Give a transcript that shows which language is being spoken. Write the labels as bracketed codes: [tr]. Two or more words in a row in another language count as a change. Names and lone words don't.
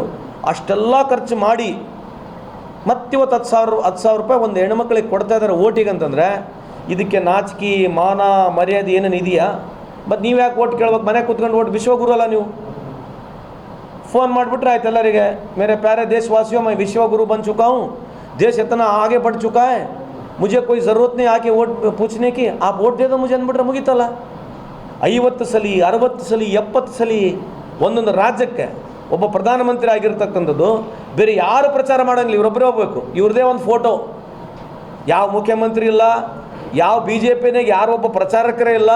[kn] ಅಷ್ಟೆಲ್ಲ ಖರ್ಚು ಮಾಡಿ ಮತ್ತಿವತ್ತು 10,000 ರೂಪಾಯಿ ಒಂದು ಹೆಣ್ಮಕ್ಳಿಗೆ ಕೊಡ್ತಾ ಇದ್ದಾರೆ ಓಟಿಗೆ ಅಂತಂದರೆ, ಇದಕ್ಕೆ ನಾಚಿಕೆ ಮಾನ ಮರ್ಯಾದೆ ಏನೇನು ಇದೆಯಾ? ಮತ್ತು ನೀವು ಯಾಕೆ ಓಟ್ ಕೇಳ್ಬೇಕು? ಮನೆ ಕೂತ್ಕೊಂಡು ಓಟ್ ವಿಶ್ವಗುರು ಅಲ್ಲ ನೀವು. फ़ोन ಮಾಡಿಬಿಟ್ರೆ ಆಯ್ತು ಎಲ್ಲರಿಗೆ, [hi] मेरे प्यारे देशवासियों मैं विश्व गुरु बन चुका हूँ, देश इतना आगे बढ़ चुका है, मुझे कोई ज़रूरत नहीं आके वोट पूछने की, आप वोट दे दो मुझे [kn] ಅಂದ್ಬಿಟ್ರೆ ಮುಗೀತಲ್ಲ. 50 ಸಲ 60 ಸಲ 70 ಸಲ ಒಂದೊಂದು ರಾಜ್ಯಕ್ಕೆ ಒಬ್ಬ ಪ್ರಧಾನಮಂತ್ರಿ ಆಗಿರ್ತಕ್ಕಂಥದ್ದು ಬೇರೆ ಯಾರು ಪ್ರಚಾರ ಮಾಡೋಂಗಿಲ್ಲ, ಇವರೊಬ್ಬರೇ ಹೋಗ್ಬೇಕು. ಇವ್ರದೇ ಒಂದು ಫೋಟೋ, ಯಾವ ಮುಖ್ಯಮಂತ್ರಿ ಇಲ್ಲ, ಯಾವ ಬಿ ಜೆ ಪಿನಾಗ ಯಾರು ಒಬ್ಬ ಪ್ರಚಾರಕರೇ ಇಲ್ಲ.